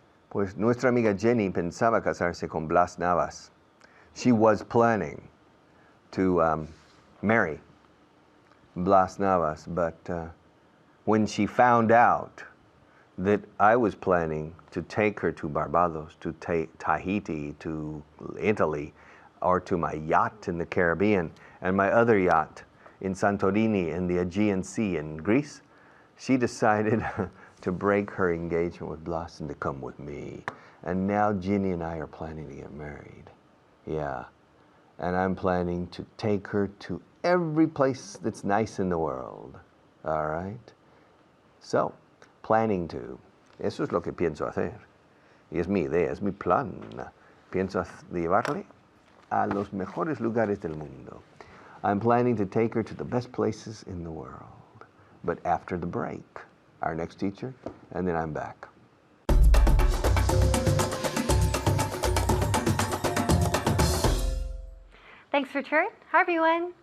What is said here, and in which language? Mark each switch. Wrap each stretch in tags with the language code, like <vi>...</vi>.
<es>Pues nuestra amiga Jenny pensaba casarse con Blas Navas.</es> <en>She was planning to marry Blas Navas, but when she found out that I was planning to take her to Barbados, to Tahiti, to Italy, or to my yacht in the Caribbean, and my other yacht in Santorini in the Aegean Sea in Greece, she decided to break her engagement with Blas and to come with me. And now Ginny and I are planning to get married. Yeah. And I'm planning to take her to every place that's nice in the world. All right? So, planning to.</en> <es>Eso es lo que pienso hacer. Y es mi idea, es mi plan. Pienso llevarle a los mejores lugares del mundo.</es> <en>I'm planning to take her to the best places in the world. But after the break, our next teacher, and then I'm back. Thanks, Richard. Hi, everyone.</en>